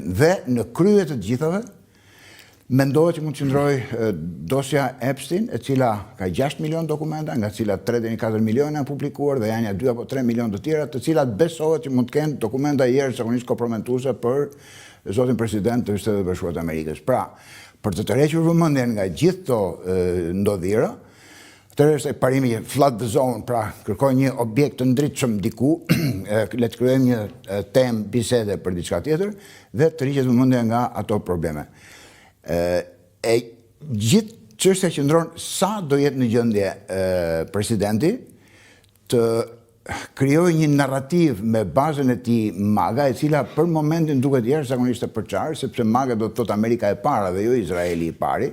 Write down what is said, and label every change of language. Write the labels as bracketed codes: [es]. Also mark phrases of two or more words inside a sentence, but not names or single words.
[sq] Dhe në krye të gjithave mendohet që mund të qëndrojë dosja Epstein, e cila ka 6 milion dokumenta, nga cilat 3 deri në 4 milion janë publikuar dhe janë 2 apo 3 milion të tjera, të cilat besohet që mund të kenë dokumenta jashtëzakonisht komprometuese për zotin president të Shtetit Bashkuar të Amerikës. Pra, për të tërhequr vëmendjen nga gjithë këto ndodhira, atëherë është parimi [en] flood the zone, [sq] pra kërkoj një objekt të ndritshëm diku, le të krijojmë një temë bisede për diçka tjetër dhe të tërhiqet vëmendja nga ato probleme. E gjithë çështja qëndron sa do jetë në gjendje presidenti të krijojë një narrativ me bazën e tij MAGA, e cila për momentin duket jashtëzakonisht e përçarë, sepse MAGA do të thotë Amerika e para dhe jo Izraeli i pari.